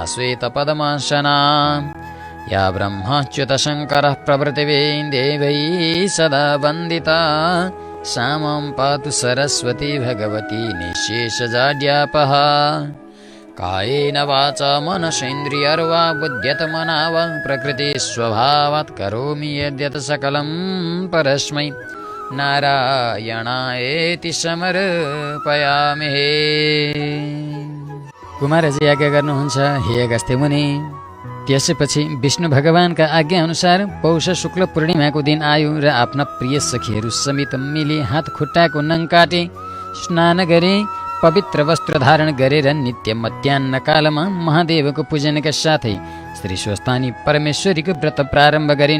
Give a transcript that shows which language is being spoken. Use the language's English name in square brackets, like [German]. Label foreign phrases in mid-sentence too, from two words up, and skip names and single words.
[Sanskrit] श्वेतपद्मासना या ब्रह्माच्युतशङ्करः प्रभृतिभिः देवैः सदा वन्दिता सा मां पातु सरस्वती भगवती निःशेषजाड्यापः कायेन वाचा मनसेन्द्रियर्वा बुद्ध्यत्मना वा प्रकृतिस्वभावात् करोमि यद्यत् सकलं परस्मै नारायणायेति समर्पयामि। [Nepali] कुमारजी आज्ञा गर्नुहुन्छ, हे अगस्त्य मुनि। त्यसपछि विष्णु भगवानका आज्ञा अनुसार पौष शुक्ल पूर्णिमाको दिन आयो र आफ्ना प्रिय सखीहरू समेत मिली हात खुट्टाको नङ काटे स्नान गरे, पवित्र वस्त्र धारण गरेर नित्य मध्याह्न कालमा महादेवको पूजनका साथै श्री स्वस्थानी परमेश्वरीको व्रत प्रारम्भ गरिन्।